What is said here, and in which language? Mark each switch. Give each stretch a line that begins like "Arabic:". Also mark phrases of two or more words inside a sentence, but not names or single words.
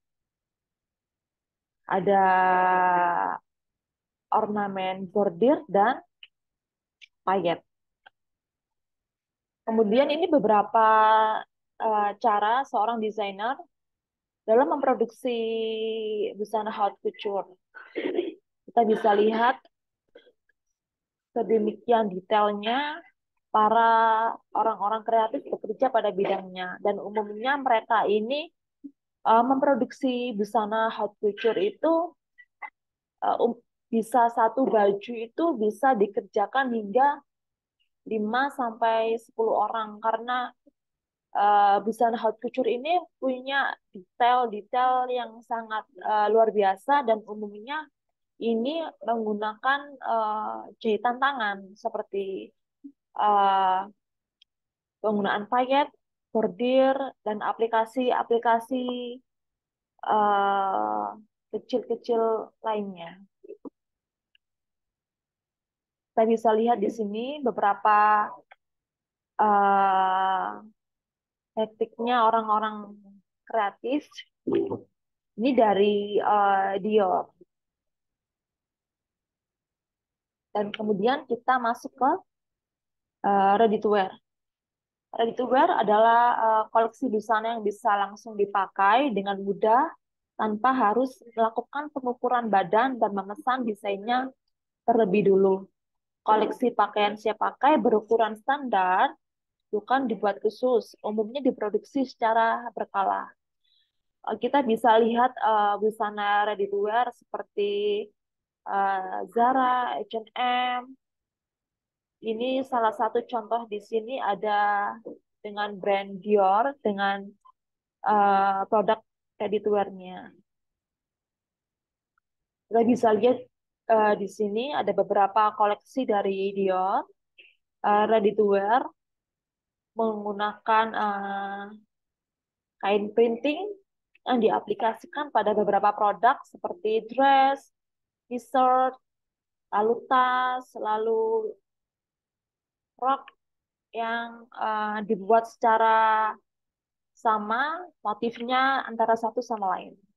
Indonesian: Ada ornamen bordir dan payet. Kemudian ini beberapa cara seorang desainer dalam memproduksi busana
French: haute couture.
Indonesian: Kita bisa lihat sedemikian detailnya para orang-orang kreatif bekerja pada bidangnya. Dan umumnya mereka ini memproduksi busana
French: haute couture
Indonesian: itu bisa satu baju itu bisa dikerjakan hingga 5 sampai 10 orang karena busana
French: haute couture
Indonesian: ini punya detail-detail yang sangat luar biasa dan umumnya ini menggunakan jahitan tangan seperti uh, penggunaan payet, bordir, dan aplikasi-aplikasi uh, kecil-kecil lainnya. Kita bisa lihat di sini beberapa uh, tekniknya orang-orang kreatif. Ini dari Dior. Dan kemudian kita masuk ke
English: ready to wear. Ready to wear
Indonesian: adalah koleksi busana yang bisa langsung dipakai dengan mudah tanpa harus melakukan pengukuran badan dan memesan desainnya terlebih dulu. Koleksi pakaian siap pakai berukuran standar bukan dibuat khusus, umumnya diproduksi secara berkala. Kita bisa lihat busana
English: ready to wear
Indonesian: seperti Zara, H&M. Ini salah satu contoh di sini ada dengan brand Dior dengan produk
English: ready to wear-
Indonesian: nya. Kita bisa lihat di sini ada beberapa koleksi dari Dior
English: ready to wear
Indonesian: menggunakan kain printing yang diaplikasikan pada beberapa produk seperti dress, t-shirt, lalu tas, lalu rok yang dibuat secara sama, motifnya antara satu sama lain.